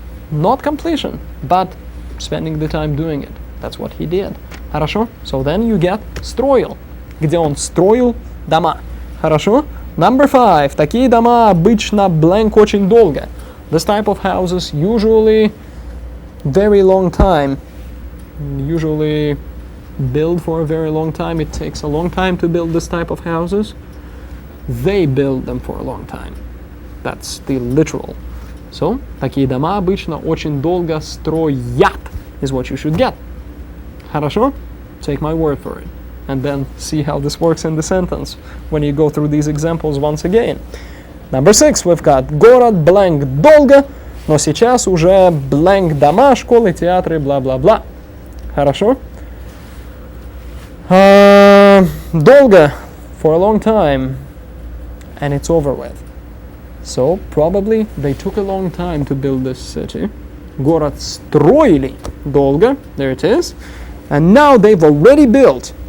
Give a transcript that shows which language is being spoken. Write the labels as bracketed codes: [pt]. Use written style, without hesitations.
[en] Not completion, but spending the time doing it. That's what he did. Хорошо? So then you get строил. [ru] Где он строил дома. Хорошо? [en] Number 5. [ru] Такие дома обычно blank очень долго. [en] This type of houses usually very long time. Usually build for a very long time. It takes a long time to build this type of houses. They build them for a long time. That's the literal. [ru] So, такие дома обычно очень долго строят [en] is what you should get. Хорошо? Take my word for it. And then see how this works in the sentence when you go through these examples once again. Number 6, we've got [ru] город blank долго, но сейчас уже blank дома, школы, театры, бла-бла-бла. Хорошо? [en] Долго, for a long time, and it's over with. So, probably they took a long time to build this city. [ru] Город строили долго, [en] there it is. And now they've already built.